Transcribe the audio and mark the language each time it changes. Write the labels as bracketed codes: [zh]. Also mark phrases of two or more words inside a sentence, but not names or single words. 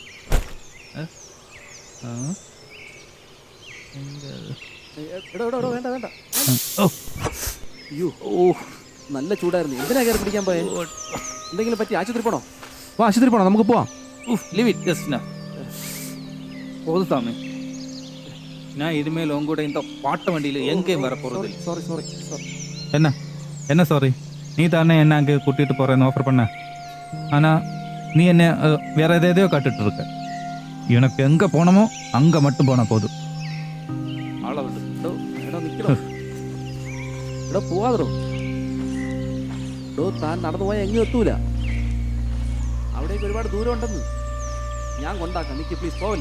[ml] വേണ്ട. അയ്യോ, നല്ല ചൂടായിരുന്നു. എന്തിനാ കയറി പിടിക്കാൻ പോയെ? എന്തെങ്കിലും പറ്റി? ആശുപത്രി പോണോ? ആശുപത്രി പോണോ? നമുക്ക് പോവാം. [en] leave it just [ta] போதும் சாமி. நான் இனிமேல் உங்க கூட இந்த பாட்ட வண்டியில எங்கேயும் வர போறது இல்லை. [ml] സോറി. [ta] என்ன என்ன சாரி, நீ தானே என்ன அங்கே கூட்டிகிட்டு போகிறேன்னு ஆஃபர் பண்ண. ஆனால் நீ என்ன வேற எதையோ காட்டுட்டு இருக்க. எனக்கு எங்கே போனோமோ அங்கே மட்டும் போனால் போதும். [ml] ആളെ വിട്. എടോ നിൽക്കണോ? എടോ പോവാതോ? എടോ താൻ നടന്നു പോയാൽ എങ്ങും എത്തൂല. അവിടേക്ക് ഒരുപാട് ദൂരം ഉണ്ടെന്ന്. ഞാൻ കൊണ്ടാക്കാം. നിൽക്കി പ്ലീസ്, പോവല്ലേ?